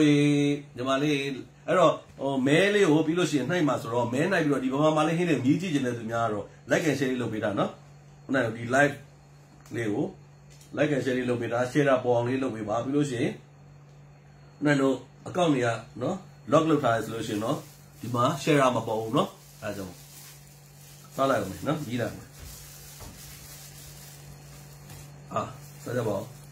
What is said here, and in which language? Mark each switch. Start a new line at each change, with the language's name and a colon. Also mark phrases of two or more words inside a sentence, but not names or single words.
Burmese: ရေညီမလေးအဲ့တော့မဲလေးကိုပြီးလို့ရှိရင်နှိုက်မှာဆိုတော့မဲနှိုက်ပြီးတော့ဒီဗမာမလေးဟင်းလေးမြည်ကြည့်နေတဲ့သူများကတော့
English: like and share
Burmese: လေးလုပ်ပေးတာနော်ခုနကဒီ live လေးကို
English: like and share
Burmese: လေးလုပ်ပေးတာ share ပေါ်အောင်လေးလုပ်ပေးပါပြီးလို့ရှိရင်ခုနတို့ account တွေကနော် log လုပ်ထားရဆိုလို့ရှိရင်နော်ဒီမှာ share မပေါ်ဘူးနော်အဲဒါကြောင့်စားလိုက်အောင်နော်ကြီးလိုက်စားကြပါဦး